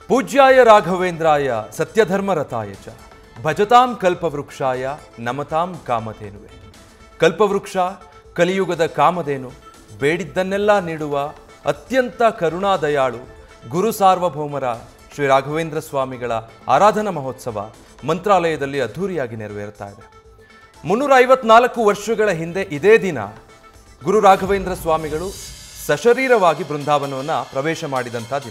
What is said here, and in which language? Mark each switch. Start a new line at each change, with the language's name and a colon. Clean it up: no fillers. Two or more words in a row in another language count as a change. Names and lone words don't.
Sanskrit: पूज्याय राघवेन्द्राय सत्यधर्मरताय च भजतां कल्पवृक्षाय नमतां कामधेनुवे।
Kannada: ಕಲ್ಪವೃಕ್ಷ ಕಲಿಯುಗದ ಕಾಮಧೇನು ಬೇಡಿದ್ದನ್ನೆಲ್ಲ ನೀಡುವ ಅತ್ಯಂತ ಕರುಣಾದಯಾಳು ಗುರು ಸಾರ್ವಭೌಮರ ಶ್ರೀ ರಾಘವೇಂದ್ರ ಸ್ವಾಮಿಗಳ ಆರಾಧನಾ ಮಹೋತ್ಸವ ಮಂತ್ರಾಲಯದಲ್ಲಿ ಅದ್ಧೂರಿಯಾಗಿ ನೆರವೇರುತ್ತಾ ಇದೆ। 354 ವರ್ಷಗಳ ಹಿಂದೆ ಇದೇ ದಿನ ಗುರು ರಾಘವೇಂದ್ರ ಸ್ವಾಮಿಗಳು ಸಶರೀರವಾಗಿ ಬೃಂದಾವನವನ್ನು ಪ್ರವೇಶ ಮಾಡಿದಂಥ ದಿನ।